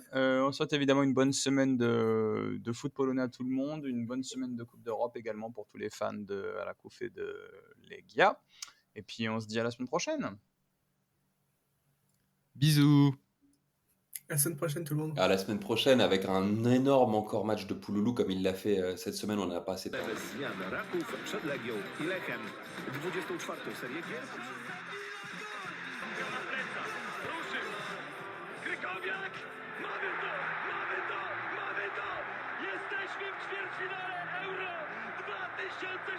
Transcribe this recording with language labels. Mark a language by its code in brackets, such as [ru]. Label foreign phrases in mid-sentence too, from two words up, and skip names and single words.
[fr] On souhaite évidemment une bonne semaine de foot polonais à tout le monde, une bonne semaine de Coupe d'Europe également pour tous les fans de Alakouf et de Legia. Et puis on se dit à la semaine prochaine. Bisous. À la semaine prochaine, tout le monde. À la semaine prochaine avec un énorme encore match de Pouloulou comme il l'a fait cette semaine, on n'a pas assez de temps. [pl] Bez zmian Raków przed Legią i Lechem. 24. serię gier. Krykowiak! Mamy to! Mamy to! Mamy to! Jesteśmy w ćwierćfinale Euro 2016!